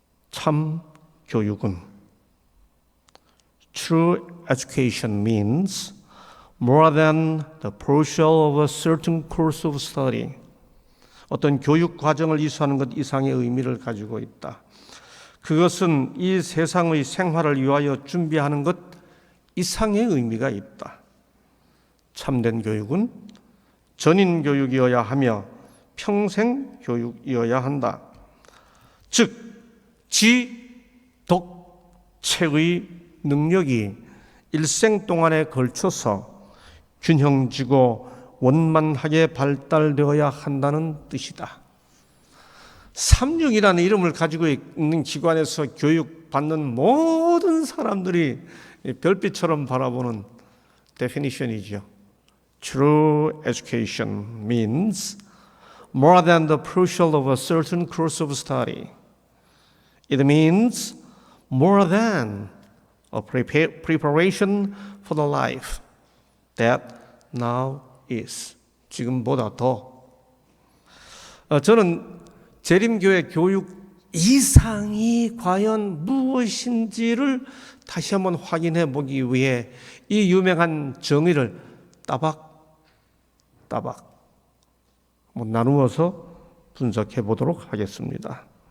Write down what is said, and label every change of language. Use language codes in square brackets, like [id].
[ko] 참 교육은 [en] True education means more than the pursuit of a certain course of study. [ko] 어떤 교육 과정을 이수하는 것 이상의 의미를 가지고 있다. 그것은 이 세상의 생활을 위하여 준비하는 것 이상의 의미가 있다. 참된 교육은 전인 교육이어야 하며 평생 교육이어야 한다. 즉, 지독체의 능력이 일생 동안에 걸쳐서 균형지고 원만하게 발달되어야 한다는 뜻이다. 3.6이라는 이름을 가지고 있는 기관에서 교육받는 모든 사람들이 별빛처럼 바라보는 definition이죠. [en] True education means more than the pursuit of a certain course of study. It means more than a preparation for the life that now is. [ko] 지금보다 더. 저는 재림교회 교육 이상이 과연 무엇인지를 다시 한번 확인해 보기 위해 이 유명한 정의를 따박 나누어서 분석해 보도록 하겠습니다.